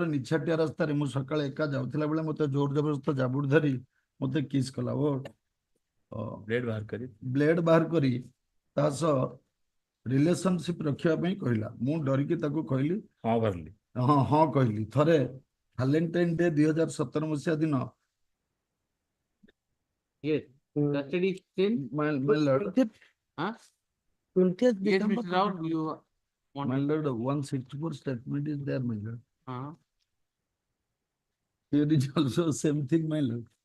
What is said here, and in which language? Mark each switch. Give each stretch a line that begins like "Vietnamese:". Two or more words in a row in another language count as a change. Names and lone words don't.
Odia: ନିଛାଟିଆ ରାସ୍ତାରେ ମୁଁ ସକାଳେ ଏକା ଯାଉଥିଲା ବେଳେ ମୋତେ ଜୋର ଜବରଦସ୍ତ ଜାବୁଡ଼ି ଧରି ମୋତେ କିସ୍ କଲା ଓ ବ୍ଲେଡ୍ ବାହାର କରି ତା ସହ ରିଲେସନସିପ ରଖିବା ପାଇଁ କହିଲା। ମୁଁ ଡରିକି ତାକୁ କହିଲି ହଁ କହିଲି। ଥରେ ଭାଲେଣ୍ଟାଇନ୍ ଡେ 2017 ମସିହା ଦିନ
English: Yes. Custody still? my lord, 20th yes, Mr. Rao, you want my lord, 164 statement is there, my lord. Uh-huh. Here is also same thing, my lord.